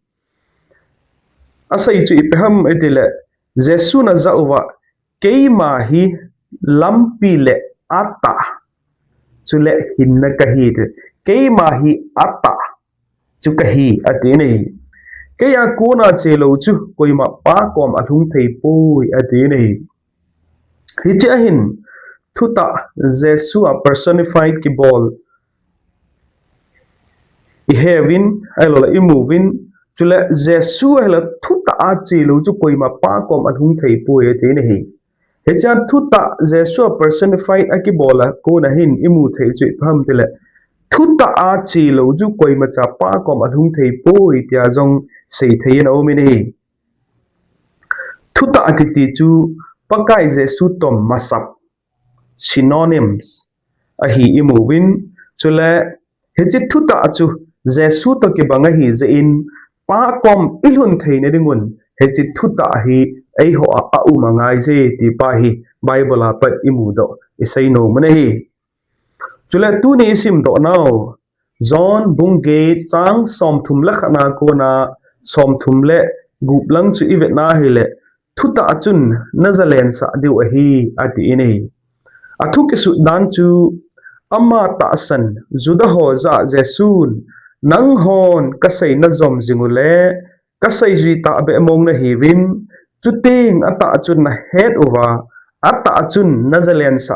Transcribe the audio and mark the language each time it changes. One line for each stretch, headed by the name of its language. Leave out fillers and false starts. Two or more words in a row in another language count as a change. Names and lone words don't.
Thado Chin: asai chu ipeham etile Jesu na zauwa keima hi lampi le ata chu le hinna kahi keima hi ata chu kahi atine hi kaya kona chelo chu koima pa kom athung thei poi atine hi hi hin Thutah Jesu a personified ki bol I heaven alola I moving chule Jesu hala Thutah chelo chu koima pa kom athung thei poi atine hi hechan Thutah Jesu a personified aki bola kona hin imu thei chu pham tile Thutah chelo chu koima cha pa kom athung thei poi tia jong sei thei na omini Thutah akiti chu pakai Jesu tom masap synonyms ahi imovin chule hechi Thutah chu Jesu to ki banga hi je in pa kom ilhun theine ringun hechi Thutah hi ei ho a umangai je ti pa hi Bible a pat imudo isai no mane hi chule tu ni sim do now John bungge chang som thum la khana ko na som thum le gup lang chu ivet na hi le Thutah chun Nazalen sa diu a hi ati ini athuk isu dan chu amma ta san juda ho za Jesun nang hon kasai na zom zingule kasai ji ta be mong na hiwin chuting ata chun na head over ata chun Nazalen sa